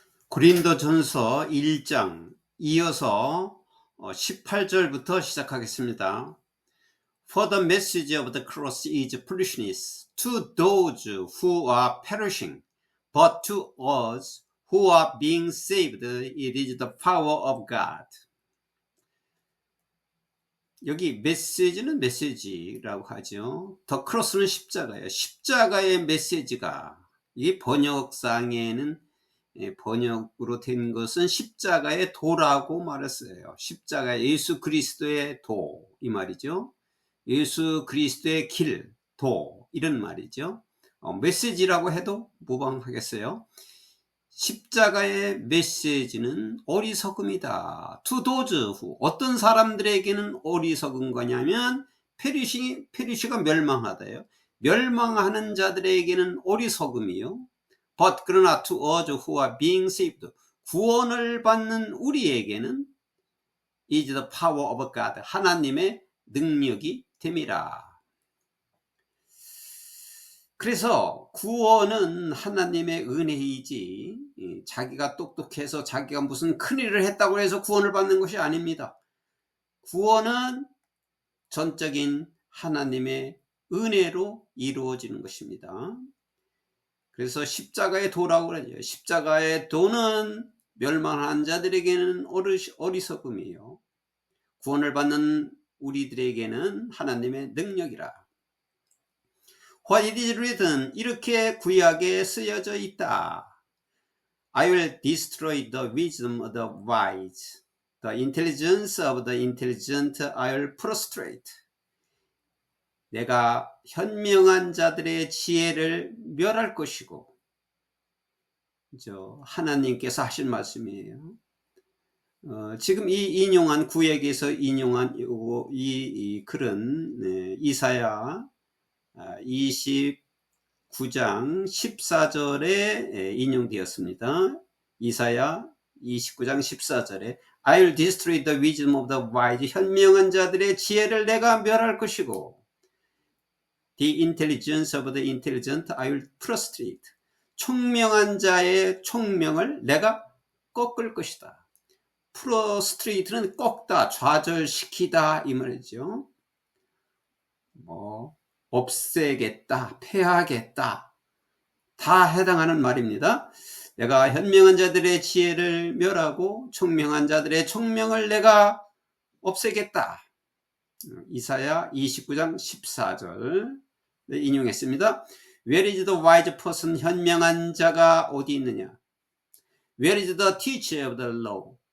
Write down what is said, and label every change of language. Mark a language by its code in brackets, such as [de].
[ko] 고린도전서 1장 이어서 18절부터 시작하겠습니다. [en] For the message of the cross is foolishness to those who are perishing, but to us who are being saved it is the power of God. [ko] 여기 메시지는 메시지라고 하죠. [en] The cross [ko] 는 십자가예요. 십자가의 메시지가, 이 번역상에는 번역으로 된 것은 십자가의 도라고 말했어요. 십자가 예수 그리스도의 도, 이 말이죠. 예수 그리스도의 길, 도, 이런 말이죠. 메시지라고 해도 무방하겠어요. 십자가의 메시지는 어리석음이다. [en] To those who, [ko] 어떤 사람들에게는 어리석은 거냐면 페리시가 멸망하다요. 멸망하는 자들에게는 어리석음이요. [en] But [ko] 그러나 [en] to us who are being saved, [ko] 구원을 받는 우리에게는 [en] is the power of God, [ko] 하나님의 능력이 됨이라. 그래서 구원은 하나님의 은혜이지 자기가 똑똑해서 자기가 무슨 큰일을 했다고 해서 구원을 받는 것이 아닙니다. 구원은 전적인 하나님의 은혜로 이루어지는 것입니다. 그래서 십자가의 도라고 그러죠. 십자가의 도는 멸망한 자들에게는 어리석음이에요. 구원을 받는 우리들에게는 하나님의 능력이라. [en] What it is written, [ko] 이렇게 구약에 쓰여져 있다. [en] I will destroy the wisdom of the wise, the intelligence of the intelligent I will prostrate. [ko] 내가 현명한 자들의 지혜를 멸할 것이고, 하나님께서 하신 말씀이에요. 지금 이 인용한 구약에서 인용한 이 글은 이사야 29장 14절에 인용되었습니다. 이사야 29장 14절에 [en] I will destroy the wisdom of the wise, [ko] 현명한 자들의 지혜를 내가 멸할 것이고, [en] The intelligence of the intelligent I will prostrate, [ko] 총명한 자의 총명을 내가 꺾을 것이다. prostrate는 꺾다, 좌절시키다 이 말이죠. 없애겠다, 패하겠다, 다 해당하는 말입니다. 내가 현명한 자들의 지혜를 멸하고 총명한 자들의 총명을 내가 없애겠다. 이사야 29장 14절 인용했습니다. [en] Where is the wise person? [ko] 현명한 자가 어디 있느냐? [en] Where is the teacher of the law?